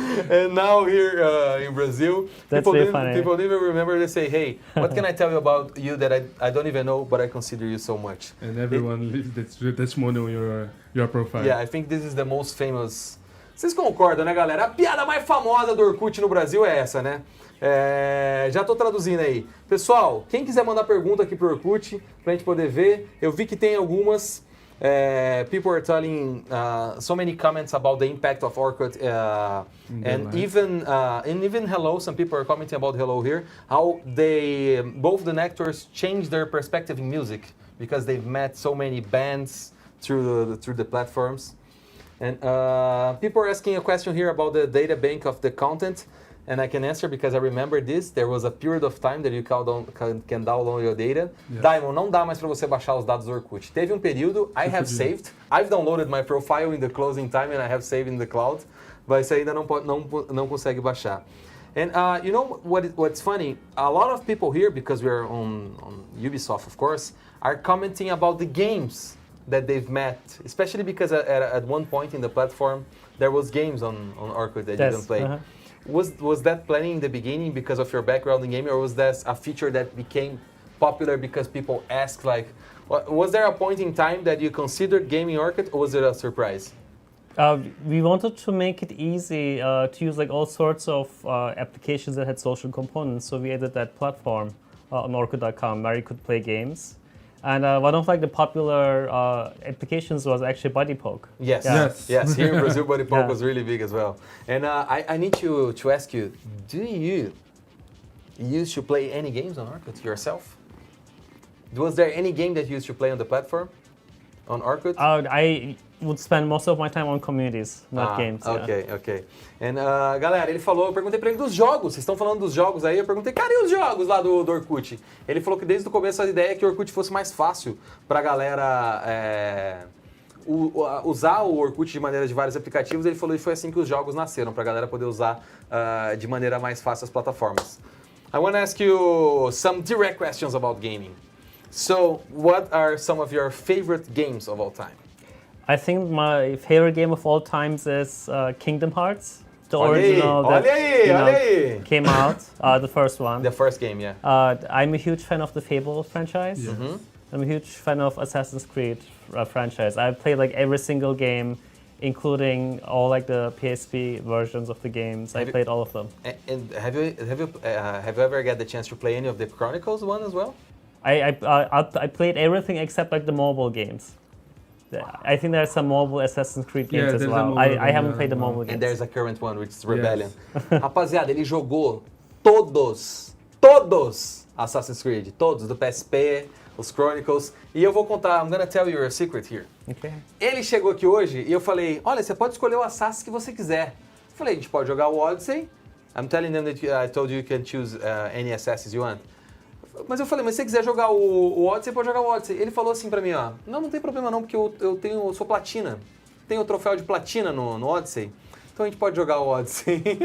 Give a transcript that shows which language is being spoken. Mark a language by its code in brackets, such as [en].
[en] And now here in Brazil, people even remember to say, hey, what can I tell you about you that I don't even know, but I consider you so much? And everyone leaves the testimonial on your profile. Yeah, I think this is the most famous. [pt] Vocês concordam, né, galera? A piada mais famosa do Orkut no Brasil é essa, né? Já estou traduzindo aí. Pessoal, quem quiser mandar pergunta aqui pro Orkut, pra gente poder ver, eu vi que tem algumas. [en] People are telling so many comments about the impact of Orkut, and even Hello. Some people are commenting about Hello here. How both the actors changed their perspective in music because they've met so many bands through the platforms. And people are asking a question here about the data bank of the content. And I can answer because I remember this. There was a period of time that you can download your data. Yes. [pt] Diamond, não dá mais para você baixar os dados do Orkut. Teve um período, [en] I have saved. I've downloaded my profile in the closing time and I have saved in the cloud. [pt] Mas você ainda não consegue baixar. [en] And you know what's funny? A lot of people here, because we're on UBISOFT, of course, are commenting about the games that they've met. Especially because at one point in the platform, there was games on Orkut that you can play. Uh-huh. Was that planning in the beginning because of your background in gaming, or was that a feature that became popular because people asked, like, was there a point in time that you considered gaming Orkut, or was it a surprise? We wanted to make it easy to use like all sorts of applications that had social components, so we added that platform on Orkut.com where you could play games. And one of like the popular applications was actually Buddy Poke. Yes, Yeah. yes. Here in Brazil, Buddy Poke was really big as well. And I need to ask you, do you used to play any games on Orkut yourself? Was there any game that you used to play on the platform, on Orkut? I would spend most of my time on communities, not games. Ok, ok. [pt] And, galera, ele falou, eu perguntei pra ele dos jogos, vocês estão falando dos jogos aí, eu perguntei, cara, e os jogos lá do Orkut? Ele falou que desde o começo a ideia é que o Orkut fosse mais fácil pra galera usar o Orkut de maneira de vários aplicativos. Ele falou que foi assim que os jogos nasceram, pra galera poder usar de maneira mais fácil as plataformas. [en] I want to ask you some direct questions about gaming. So, what are some of your favorite games of all time? I think my favorite game of all times is Kingdom Hearts. the original that [pt] olha aí. [en] came out, the first one. The first game, yeah. I'm a huge fan of the Fable franchise. Yes. I'm a huge fan of Assassin's Creed franchise. I've played like every single game, including all like the PSP versions of the games. I played all of them. And have you ever got the chance to play any of the Chronicles one as well? I played everything except like the mobile games. I think there's some mobile Assassin's Creed games as well. I haven't played the mobile games. And there's a current one, which is Rebellion. [pt] Rapaziada, ele jogou todos Assassin's Creed, todos do PSP, os Chronicles. E eu vou contar, [en] I'm gonna tell you a secret here. Okay. [pt] Ele chegou aqui hoje e eu falei, olha, você pode escolher o Assassin que você quiser. Eu falei, a gente pode jogar o Odyssey. [en] I'm telling them that I told you can choose any Assassins you want. [pt] Mas eu falei, mas se você quiser jogar o Odyssey, pode jogar o Odyssey. Ele falou assim pra mim, ó, não tem problema não, porque eu sou platina. Tenho o troféu de platina no Odyssey. Então a gente pode jogar o Odyssey.